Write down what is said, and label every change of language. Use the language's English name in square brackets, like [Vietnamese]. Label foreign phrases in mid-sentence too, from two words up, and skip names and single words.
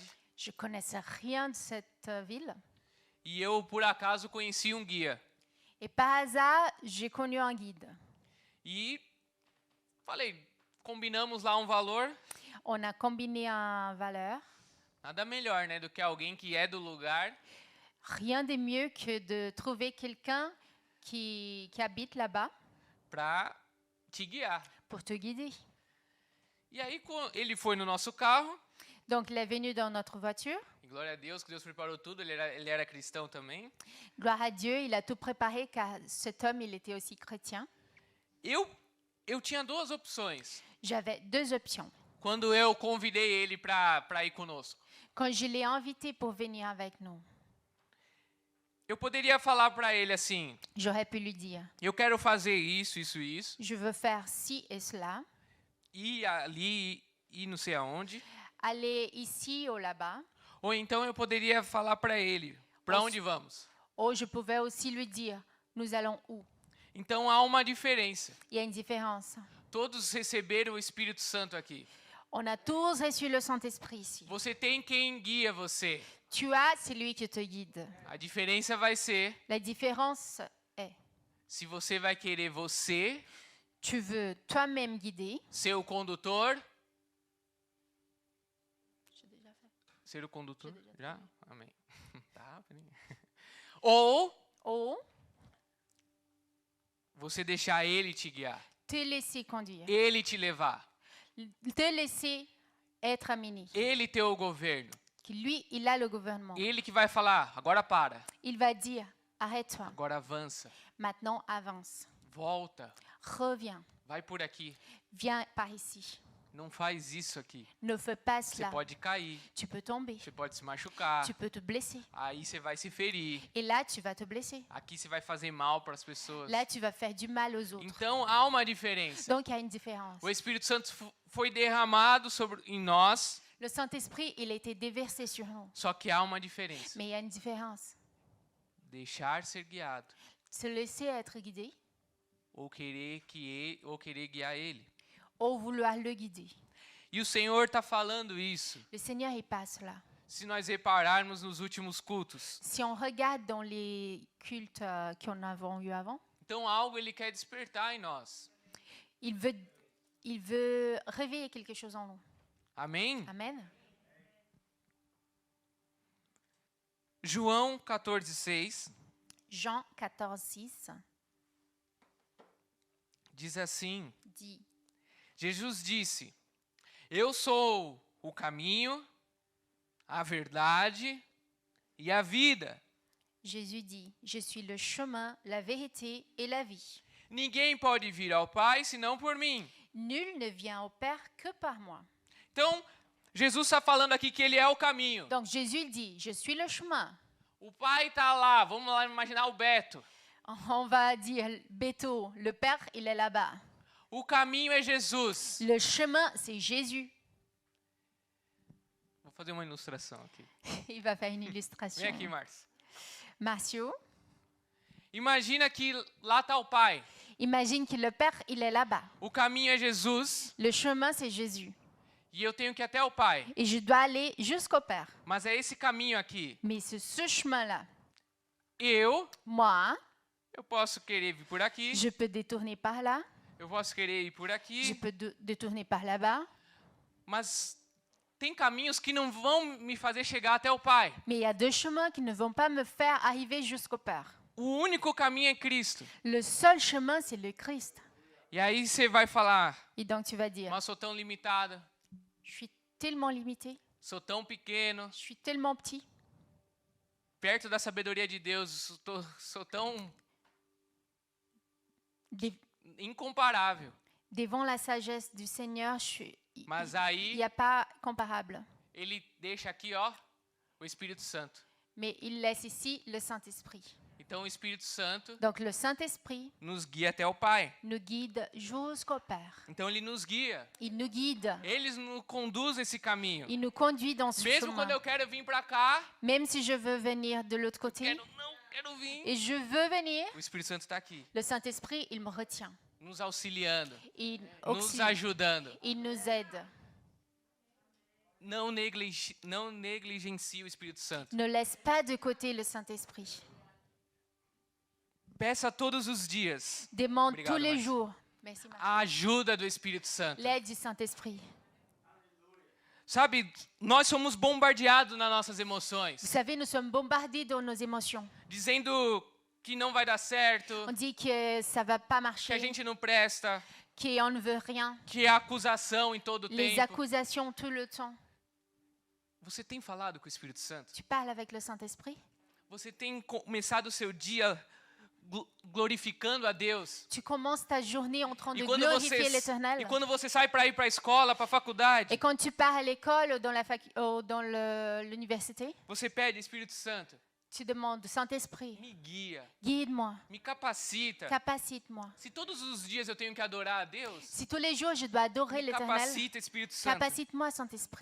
[French] Je connaissais rien de cette ville. [Portuguese] E eu, por acaso, conheci um guia. [French] Et par hasard, j'ai connu un guide. [Portuguese] E falei, combinamos lá um valor. [French] On a combiné une valeur. [Portuguese] Nada melhor, né, do que alguém que é do lugar [French] Rien de mieux que de trouver quelqu'un qui habite là-bas [Portuguese] para te guiar. [French] pour te guider. [Portuguese] E aí ele foi no nosso carro. [French] Donc, il est venu dans notre voiture. [Portuguese] E glória a Deus que Deus preparou tudo. Ele era cristão também. [French] Gloire à Dieu, il a tout préparé car cet homme, il était aussi chrétien. [Portuguese] Eu tinha duas opções [French] J'avais deux options. [Portuguese] quando eu convidei ele para ir conosco. [French] Quand je l'ai invité pour venir avec nous, [Portuguese] Eu poderia falar para ele assim: [French] j'aurais pu lui dire, [Portuguese] eu quero fazer isso, isso e isso, [French] je veux faire ci et cela, [Portuguese] ir ali e não sei aonde. [French] aller ici ou là-bas. [Portuguese] Ou então eu poderia falar para ele: para onde vamos? [French] Ou je pouvais aussi lui dire, nous allons où? [Portuguese] Então há uma diferença. [French] Il y a une différence. [Portuguese] Todos receberam o Espírito Santo aqui. [French] On a tous reçu le Saint-Esprit ici. [Portuguese] Você tem quem guia você. [French] Tu as celui qui te guide. [Portuguese] A diferença vai ser [French] La différence est, [Portuguese] se você vai querer você [French] tu veux toi-même guider. [Portuguese] ser o condutor. [French] J'ai déjà fait. [Portuguese] Ser o condutor? Já? Já? Amém. Tá, peraí. Ou [French] Ou [Portuguese] você deixar ele te guiar. [French] te laisser conduire. [Portuguese] Ele te levar. [French] Te laisser être amené. [Portuguese] Ele ter o governo. [French] Que lui, il a le gouvernement. [Portuguese] Ele que vai falar, agora para. [French] Il va dire, arrête-toi. [Portuguese] Agora avança. [French] Maintenant, avance. [Portuguese] Volta. [French] Reviens. [Portuguese] Vai por aqui. [French] Viens par ici. [Portuguese] Não faz isso aqui. [French] Ne fais pas [Portuguese] Você [French] cela. [Portuguese] pode cair, [French] Tu peux tomber, [Portuguese] você pode se machucar, [French] tu peux te blesser. [Portuguese] aí você vai se ferir. [French] Et là, tu vas te blesser. [Portuguese] Aqui você vai fazer mal para as pessoas. [French] Là, tu vas faire du mal aux autres. [Portuguese] Então há uma diferença. [French] Donc, il y a une différence. [Portuguese] O Espírito Santo foi derramado em nós, [French] Le Saint-Esprit, il a été déversé sur nous. [Portuguese] só que há uma diferença. [French] Mais il y a une différence. [Portuguese] Deixar ser guiado [French] Se laisser être guidé [Portuguese] ou querer guiar ele. [French] ou vouloir le guider. [Portuguese] E o Senhor está falando isso. [French] Le Seigneur, il passe là. [Portuguese] Se nós repararmos nos últimos cultos, [French] Si on regarde dans les cultes qu'on a eu avant, [Portuguese] então algo ele quer despertar em nós. [French] il veut réveiller quelque chose en nous. [Portuguese] Amém? [French] Amen. [Portuguese] João 14:6 [French] Jean 14, 6 [Portuguese] diz assim: [French] dit, [Portuguese] Jesus disse: Eu sou o caminho, a verdade e a vida. [French] Jésus dit, je suis le chemin, la vérité et la vie. [Portuguese] Ninguém pode vir ao Pai senão por mim. [French] Nul ne vient au Père que par moi. [Portuguese] Então, Jesus está falando aqui que ele é o caminho. [French] Donc Jésus il dit, je suis le chemin. [Portuguese] O Pai está lá, vamos lá imaginar o Beto. [French] On va dire Beto, le Père, il est là-bas. [Portuguese] O caminho é Jesus. [French] Le chemin, c'est Jésus. [Portuguese] Vou fazer uma ilustração aqui. [French] Il va faire une illustration. [Portuguese] Vem aqui, Márcio. [French] Marcio, [Portuguese] Imagina que lá está o Pai. [French] imagine que le Père, il est là-bas. [Portuguese] O caminho é Jesus [French] Le chemin, c'est Jésus. [Portuguese] e eu tenho que ir até o Pai. [French] Et je dois aller jusqu'au Père. [Portuguese] Mas é esse caminho aqui. [French] Mais c'est ce chemin-là. Moi, Moi, [Portuguese] eu posso querer vir por aqui. [French] je peux détourner par là, [Portuguese] Eu posso querer ir por [French] je [Portuguese] aqui. [French] peux détourner par là-bas. [Portuguese] Mas tem caminhos que não vão me fazer chegar até o Pai. [French] Mais il y a deux chemins qui ne vont pas me faire arriver jusqu'au Père. [Portuguese] O único caminho é Cristo. [French] Le seul chemin, c'est le Christ. [Portuguese] E aí você vai falar: [French] Et donc tu vas dire, [Portuguese] mas sou tão limitada, [French] je suis tellement limité, [Portuguese] sou tão pequeno, [French] je suis tellement petit. [Portuguese] perto da sabedoria de Deus, sou tão incomparável. [French] Devant la sagesse du Seigneur, [Portuguese] Mas [French] il [Portuguese] aí [French] n'y a pas comparable. [Portuguese] ele deixa aqui, ó, o Espírito Santo. [French] Mais il laisse ici le Saint-Esprit. [Portuguese] Então o Espírito Santo [French] Donc le Saint-Esprit [Portuguese] nos guia até o Pai. [French] nous guide jusqu'au Père. [Portuguese] Então ele nos guia. [French] Il nous guide. [Portuguese] Eles nos conduzem esse caminho. [French] Il nous conduit dans ce [Portuguese] Mesmo quando [French] chemin. [Portuguese] eu quero vir para cá, [French] Même si je veux venir de l'autre côté [Portuguese] quero vir. [French] et je veux venir, [Portuguese] O Espírito Santo está aqui, [French] le Saint-Esprit, il me retient. [Portuguese] nos auxiliando, [French] Il [Portuguese] nos [French] auxilie. [Portuguese] ajudando. [French] Il nous aide. [Portuguese] Não negligencie o Espírito Santo. [French] Ne laisse pas de côté le Saint-Esprit. [Portuguese] Peça todos os dias [French] Demande [Portuguese] Obrigado, [French] tous les [Portuguese] Márcio. [French] jours. Merci, Marc. [Portuguese] a ajuda do Espírito Santo. [French] L'aide du Saint-Esprit. [Portuguese] Sabe, nós somos bombardeados nas nossas [French] Vous [Portuguese] emoções, [French] savez, nous sommes bombardés dans nos émotions. [Portuguese] dizendo que não vai dar certo, [French] On dit que ça va pas [Portuguese] que a [French] marcher, [Portuguese] gente não presta, [French] qu'on ne veut rien. [Portuguese] que é acusação em todo o [French] Les [Portuguese] tempo. [French] accusations tout le temps. [Portuguese] Você tem falado com o Espírito Santo? [French] Tu parles avec le Saint-Esprit? [Portuguese] Você tem começado o seu dia glorificando a Deus? [French] Tu commences ta journée en train de [Portuguese] E [French] glorifier l'Éternel. [Portuguese] quando você sai para ir para a escola, para a faculdade, [French] Et quand tu pars à l'école ou dans l'université, [Portuguese] você pede, Espírito Santo, [French] tu demandes, Saint-Esprit, [Portuguese] me guia, [French] guide-moi, [Portuguese] me capacita. [French] capacite-moi. [Portuguese] Se todos os dias eu tenho que adorar a Deus, [French] Si tous les jours je dois adorer [Portuguese] me [French] l'Éternel, [Portuguese] capacita, Espírito Santo, [French] capacite-moi, Saint-Esprit,